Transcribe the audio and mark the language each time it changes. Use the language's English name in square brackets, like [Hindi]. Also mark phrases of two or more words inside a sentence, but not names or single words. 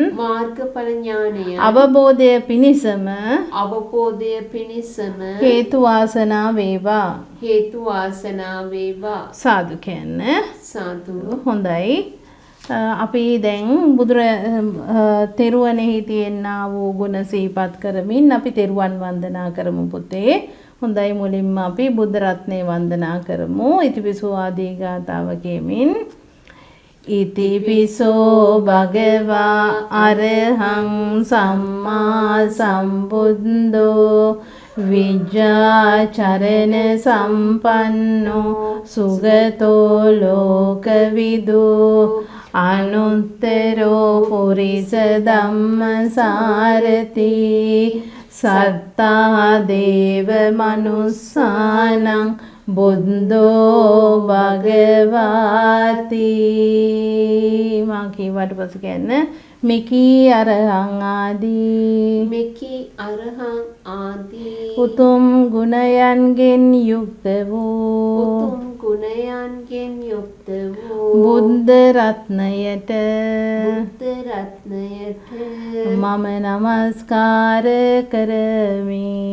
[Sinhala] අවබෝධය පිණිසම හේතු වාසනා වේවා සාදු කියන්න හොඳයි අපි දැන් තෙරුවනෙහි තියෙනා වූ ගුණ සිහිපත් කරමින් අපි තෙරුවන් වන්දනා කරමු පුතේ. හොඳයි මුලින්ම අපි බුද්ධ රත්නය වන්දනා කරමු. [Pali] ඉතිපිසෝ [Sinhala] ආදී ගාථාව කියමින් [Pali] ඉතිපිසෝ භගවා අරහං සම්මා සම්බුද්ධෝ විජ්ජාචරණ සම්පන්නෝ සුගතෝ ලෝකවිදු අනුත්තරෝ පුරිස ධම්මසාරති සත්තා දේව මනුස්සානං බුද්ධෝ භගවාති [Sinhala] මා කීවට පසු කියන්න මෙකී අරහං ආදී උතුම් ගුණයන්ගෙන් යුක්ත වූ බුද්ධ රත්නයට මම නමස්කාර කරමි